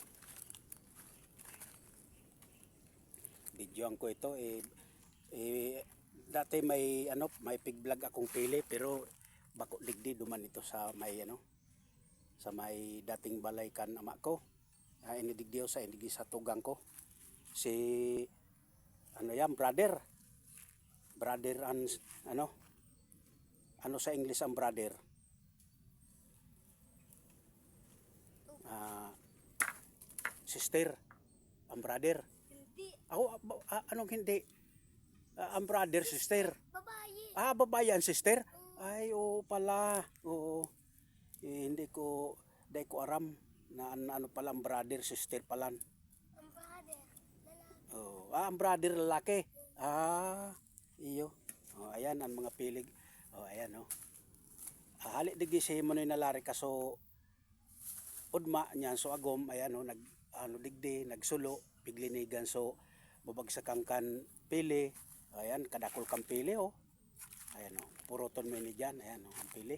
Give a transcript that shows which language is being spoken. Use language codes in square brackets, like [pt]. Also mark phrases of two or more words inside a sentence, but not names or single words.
[bik] Videoan ko ito dati may pig vlog akong pili pero bako digdi duman ito sa may sa may dating balay kan ama ko. Inidigdiyo sa tugang ko. Si brother and ano sa English ang brother? Sister ang brother. [tl] Hindi. Anong hindi? Ang brother sister. Babae. Babae ang sister. Ay pala. Oo. [bik] Hindi ko aram na ano pala ang brother sister pala. Ang brother lalaki. Ang brother lalaki. Iyo. Ayan ang mga pilig. Ayan oh. Hali digdi si Manoy na Lare kaso udma niyan so agom ayan digdi nagsulo piglinigan so babagsakan kan pili. Ayan kadakol kang pili oh. Ayan oh. Puroton mo ni diyan ayan oh ang pili.